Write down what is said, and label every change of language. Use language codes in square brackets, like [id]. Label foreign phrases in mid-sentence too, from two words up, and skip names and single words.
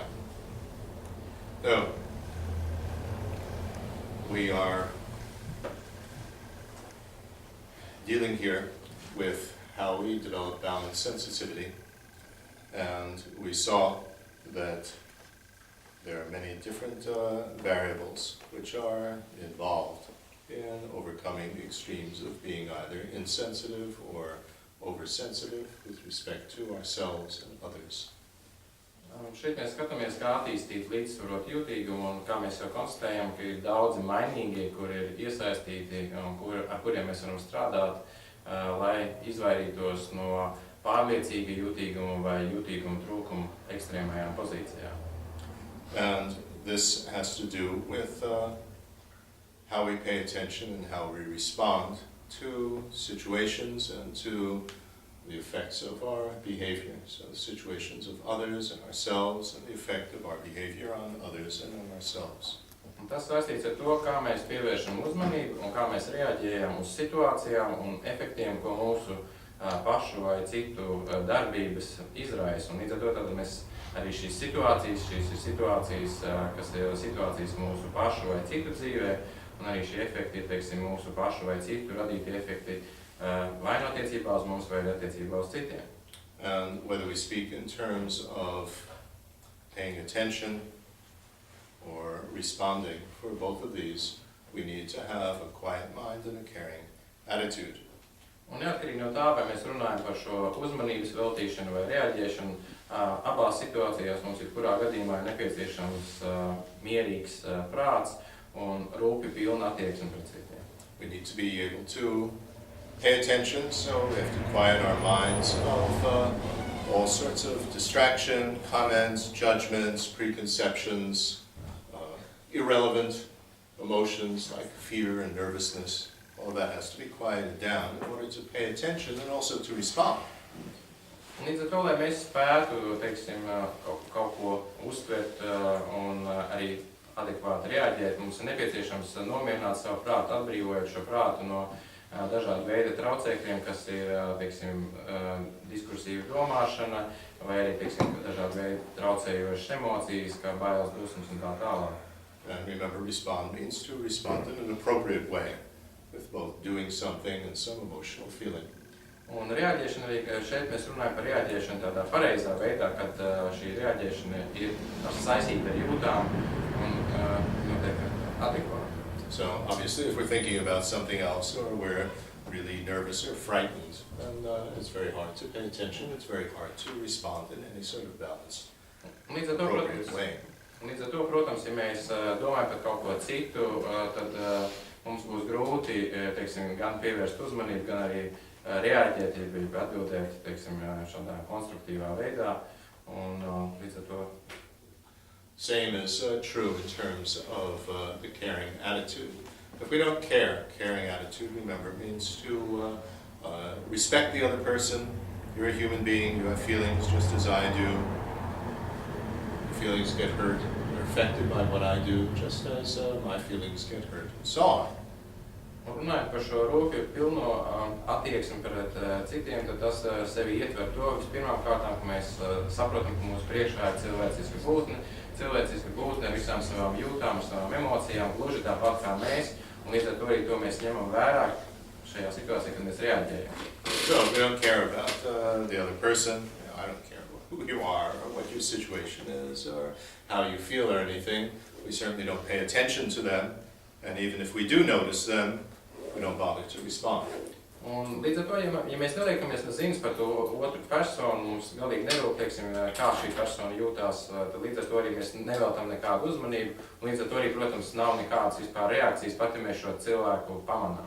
[en] So, we are dealing here with how we develop balanced sensitivity, and we saw that there are many different variables which are involved in overcoming the extremes of being either insensitive or oversensitive with respect to ourselves and others. [lv] Šeit mēs skatāmies, kā attīstīt līdzsvarot jūtīgumu, un kā mēs jau konstatējam, ka ir daudzi mainīgie, kuri ir iesaistīti un ar kuriem mēs varam strādāt, lai izvairītos no pārliecīga jūtīguma vai jūtīguma trūkuma ekstrēmajām pozīcijām. [en] And this has to do with how we pay attention and how we respond to situations and to the effects of our behavior. So the situations of others and ourselves and the effect of our behavior on others and on ourselves. [lv] Un tas saistīts ar to, kā mēs pievēršam uzmanību un kā mēs reaģējam uz situācijām un efektiem, ko mūsu pašu vai citu darbības izraisa. Un līdz ar to tad mēs arī šīs ir situācijas, kas ir situācijas mūsu pašu vai citu dzīvē, un arī šie efekti ir, teiksim, mūsu pašu vai citu radīti efekti vai no attiecībā uz mums vai attiecībā uz citiem. [en] And whether we speak in terms of paying attention or responding, for both of these, we need to have a quiet mind and a caring attitude. [lv] Un neatkarīgi no tā, vai mēs runājam par šo uzmanības veltīšanu vai reaģēšanu, abās situācijās mums ir kurā gadījumā nepieciešams mierīgs prāts un rūpi pilna attieksme pret citiem. [en] We need to be able to pay attention, so we have to quiet our minds of all sorts of distraction, comments, judgments, preconceptions, irrelevant emotions like fear and nervousness. All that has to be quieted down in order to pay attention and also to respond. [lv] Līdz ar to, lai mēs spētu, teiksim, kaut ko uztvert un arī adekvāti reaģēt, mums ir nepieciešams nomierināt savu prātu, atbrīvojot šo prātu no dažādu veidu traucēkļiem, kas ir, teiksim, diskursīva domāšana, vai arī, teiksim, dažādu veidu traucējošas emocijas, kā bailes, dusmas un tā tālāk. [en] And remember, respond means to respond in an appropriate way, with both doing something and some emotional feeling. [lv] Un reaģēšana arī, šeit mēs runājam par reaģēšanu tādā pareizā veidā, kad šī reaģēšana ir saistīta ar jūtām un notiek adekvāti. [en] So obviously, if we're thinking about something else or we're really nervous or frightened, then it's very hard to pay attention, it's very hard to respond in any sort of balanced, appropriate way. [lv] Līdz ar to, protams, ja mēs domājam par kaut ko citu, tad mums būs grūti, teiksim, gan pievērst uzmanību, gan arī reaģēt, ja atbildēt, teiksim, šādā konstruktīvā veidā, un līdz ar to. [en] Same is true in terms of the caring attitude. If we don't care, caring attitude, remember, means to respect the other person. You're a human being, you have feelings just as I do. Feelings get hurt, they're affected by what I do, just as my feelings get hurt, and so on. [lv] Runājot par šo rūpju pilno attieksmi pret citiem, tad tas sevi ietver to vispirmām kārtām, ka mēs saprotam, ka mūsu priekšā ir cilvēciska būtne ar visām savām jūtām, savām emocijām, gluži tāpat kā mēs, un līdz ar to arī to mēs ņemam vērā šajā situācijā, kad mēs reaģējam. [en] So we don't care about the other person. I don't care who you are, or what your situation is, or how you feel, or anything. We certainly don't pay attention to them, and even if we do notice them, we don't bother to respond. [lv] Un līdz ar to, ja mēs neliekamies ziņas par to otru personu, mums galīgi nerūp, teiksim, kā šī persona jūtās, tad līdz ar to arī mēs neveltam nekādu uzmanību, un līdz ar to arī, protams, nav nekādas vispār reakcijas, pat ja mēs šo cilvēku pamanām.